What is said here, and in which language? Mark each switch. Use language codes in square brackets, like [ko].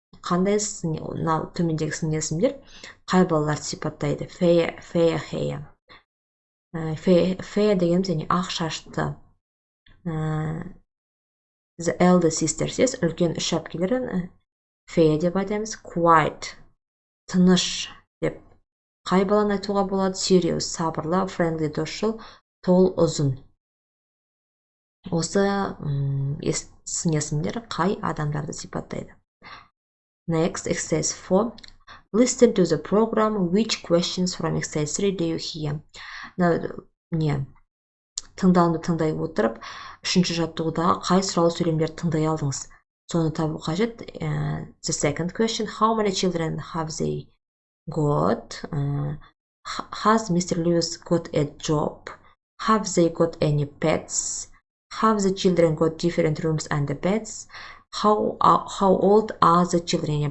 [kk] Қандай төмендегі сын есімдер қай балаларды сипаттайды? [en] Fair hair. [kk] Fair дегеніміз яғни ақ шашты. [en] The elder sisters, yes? [kk] Үлкен 3 әпкелер Фея деп айтамыз. Quiet, тыныш деп. Қай баланы айтуға болады? Serious, сабырлы, friendly, досшыл, tall, ұзын. Осы сын-есімдер қай адамдарды сипаттайды? [en] Next, exercise 4. Listen to the program. Which questions from exercise 3 do you hear? [kk] Тыңдауды тыңдай отырып, үшінші жаттығудағы қай сұрау сөйлемдерді тыңдай алдыңыз? Соны табу қажет. [en] The second question. How many children have they got? Has Mr. Lewis got a job? Have they got any pets? Have the children got different rooms and beds? How old are the children?